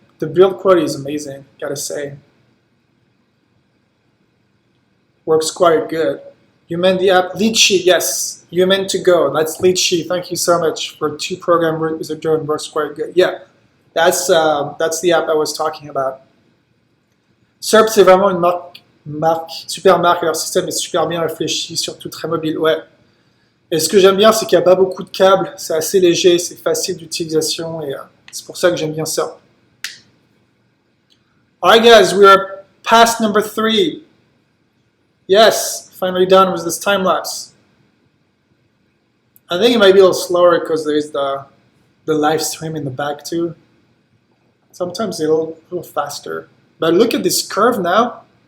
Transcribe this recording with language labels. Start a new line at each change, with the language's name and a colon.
English: The build quality is amazing, gotta say. Works quite good. You meant the app Litchi, yes. You meant to go. That's Litchi. Thank you so much for 2 program with a drone. Works quite good. Yeah, that's the app I was talking about.
French: SERP, c'est vraiment une super marque. Leur système est super bien réfléchi, surtout très mobile. Ouais. Et ce que j'aime bien, c'est qu'il n'y a pas beaucoup de câbles. C'est assez léger, c'est facile d'utilisation et c'est pour ça que j'aime bien ça.
English: Alright, guys, we are past number 3. Yes, finally done with this time lapse. I think it might be a little slower because there's the live stream in the back too. Sometimes it's a little faster. But look at this curve now.